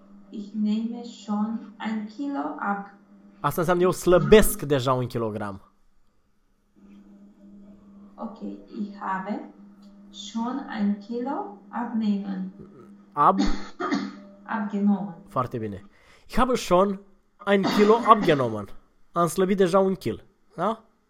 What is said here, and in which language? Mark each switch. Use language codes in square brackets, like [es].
[de] Ich nehme schon ein Kilo ab. [ro] Asta înseamnă eu slăbesc deja un kilogram. [de] Okay, ich habe schon ein Kilo abnehmen. Ab. Abgenommen. [ro] Foarte bine. [de] Ich habe schon ein Kilo abgenommen. [ro] Am slăbit deja un kil. Da?